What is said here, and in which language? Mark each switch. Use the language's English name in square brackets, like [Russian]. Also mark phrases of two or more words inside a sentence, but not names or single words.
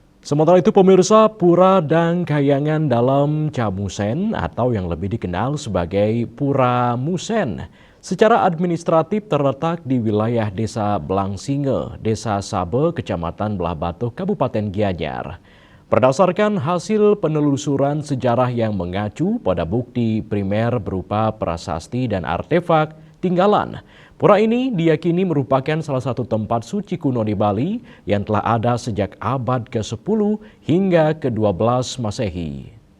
[Indonesian] Sementara itu pemirsa, Pura dan Kahyangan dalam Camusen atau yang lebih dikenal sebagai Pura Musen secara administratif terletak di wilayah Desa Blangsinge, Desa Sabe, Kecamatan Belah Batu, Kabupaten Gianyar. Berdasarkan hasil penelusuran sejarah yang mengacu pada bukti primer berupa prasasti dan artefak tinggalan, pura ini diyakini merupakan salah satu tempat suci kuno di Bali yang telah ada sejak abad ke-10 hingga ke-12 Masehi.